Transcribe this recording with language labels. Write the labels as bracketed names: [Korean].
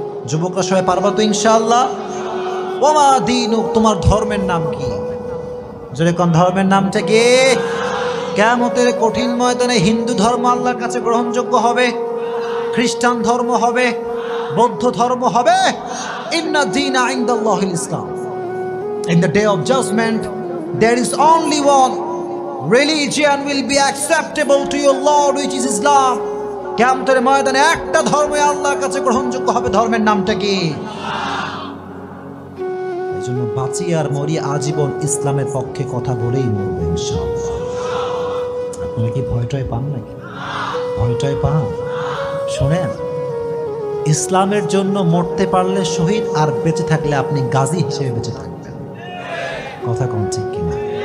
[Bangla] যুবকরা সবাই পারবা তো ইনশাআল্লাহ? [Arabic] ওমা দীনুক, [Bangla] তোমার ধর্মের নাম কি? জোরে কোন ধর্মের নামটা কি? কিয়ামতের কঠিন ময়দানে হিন্দু ধর্ম আল্লাহর কাছে গ্রহণযোগ্য হবে, খ্রিস্টান ধর্ম হবে, বৌদ্ধ ধর্ম হবে। [Arabic] ইন্না দীনা ইনদাল্লাহিল ইসলাম। [English] In the day of judgment, there is only one religion will be acceptable to your Lord, which is Islam. [Bangla] কিয়ামতের ময়দানে একটা ধর্ম আল্লাহর কাছে গ্রহণযোগ্য হবে, ধর্মের নামটা কি? এজন্য বাঁচি আর মরি আজীবন ইসলামের পক্ষে কথা বলেই মরব ইনশাআল্লাহ। আপনারা কি ভয়টাই পান নাকি? ভয়টাই পান? শোনেন, ইসলামের জন্য মরতে পারলে শহীদ, আর বেঁচে থাকলে আপনি গাজী হিসেবে বেঁচে থাকবেন। কথা কোন ঠিক কিনা?